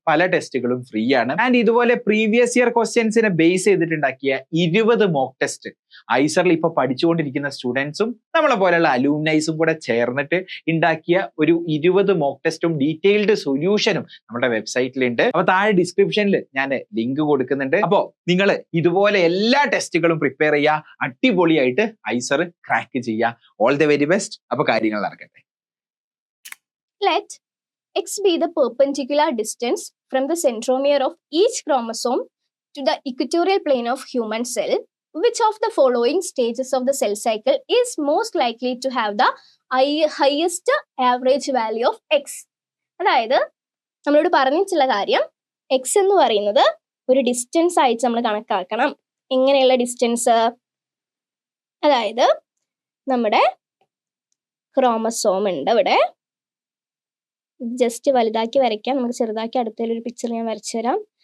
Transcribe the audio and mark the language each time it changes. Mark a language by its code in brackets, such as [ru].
[ml] പല ടെസ്റ്റുകളും ഫ്രീ ആണ്. ആൻഡ് ഇതുപോലെ previous year ക്വസ്റ്റ്യൻസിനെ base ചെയ്തിട്ടുണ്ടാക്കിയ 20 mock test ഐസറിൽ ഇപ്പൊ പഠിച്ചുകൊണ്ടിരിക്കുന്ന സ്റ്റുഡൻസും നമ്മളെ പോലെയുള്ള അലൂമിനൈസും കൂടെ ചേർന്നിട്ട് ഉണ്ടാക്കിയ ഒരു 20 മോക്ക് ടെസ്റ്റും ഡീറ്റെയിൽഡ് സൊല്യൂഷനും നമ്മുടെ വെബ്സൈറ്റിലുണ്ട്. അപ്പൊ താഴെ ഡിസ്ക്രിപ്ഷനിൽ ഞാൻ ലിങ്ക് കൊടുക്കുന്നുണ്ട്. അപ്പോ നിങ്ങൾ ഇതുപോലെ എല്ലാ ടെസ്റ്റുകളും പ്രിപ്പയർ ചെയ്യുക, അടിപൊളിയായിട്ട് ഐസർ ക്രാക്ക് ചെയ്യുക. [en] All the very best. [ml] അപ്പൊ കാര്യങ്ങൾ നടക്കട്ടെ. [en] Let x be the perpendicular distance from the centromere of each chromosome to the equatorial plane of human cell. Which of the following stages of the cell cycle is most likely to have the highest average value of x? [ml] അതായത് നമ്മളോട് പറഞ്ഞിട്ടുള്ള കാര്യം x എന്ന് പറയുന്നത് ഒരു distance ആയിട്ട് നമ്മൾ കണക്കാക്കണം. എങ്ങനെയുള്ള ഡിസ്റ്റൻസ്? അതായത് നമ്മുടെ ക്രോമസോം ഉണ്ട് ഇവിടെ, ജസ്റ്റ് വലുതാക്കി വരയ്ക്കാം, നമുക്ക് ചെറുതാക്കി അടുത്തൊരു പിക്ചർ ഞാൻ വരച്ചു തരാം.